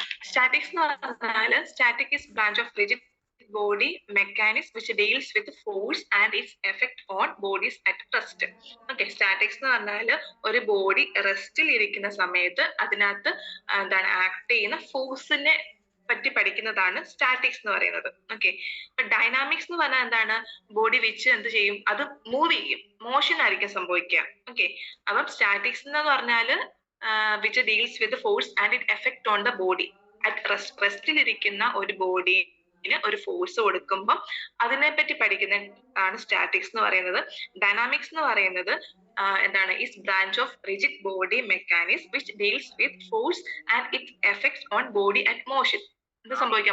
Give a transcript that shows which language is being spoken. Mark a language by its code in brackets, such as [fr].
[en] Statics [ml] എന്ന് പറഞ്ഞാല് [en] static is branch of rigid body mechanics which deals with force and its effect on bodies at rest. [ml] Okay, statics എന്ന് പറഞ്ഞാല് ഒരു body റെസ്റ്റിൽ ഇരിക്കുന്ന സമയത്ത് അതിനകത്ത് എന്താണ് ആക്ട് ചെയ്യുന്ന ഫോഴ്സിനെ പറ്റി പഠിക്കുന്നതാണ് സ്റ്റാറ്റിക്സ് എന്ന് പറയുന്നത്. ഓക്കെ, ഡൈനാമിക്സ് എന്ന് പറഞ്ഞാൽ എന്താണ്? ബോഡി വെച്ച് എന്ത് ചെയ്യും? അത് മൂവ് ചെയ്യും, മോഷൻ ആയിരിക്കും സംഭവിക്കുക. [en] okay, [ml] അപ്പം സ്റ്റാറ്റിക്സ് എന്ന് പറഞ്ഞാല് [en] which deals with the force and its effect on the body at rest. [ml] റെസ്റ്റിലിരിക്കുന്ന ഒരു ബോഡിന് ഒരു ഫോഴ്സ് കൊടുക്കുമ്പോൾ അതിനെപ്പറ്റി പഠിക്കുന്ന ആണ് സ്റ്റാറ്റിക്സ് എന്ന് പറയുന്നത്. ഡൈനാമിക്സ് എന്ന് പറയുന്നത് എന്താണ്? [en] Is branch of rigid body mechanics which deals with force and it effects on body at motion. [ml] എന്ത് സംഭവിക്കും?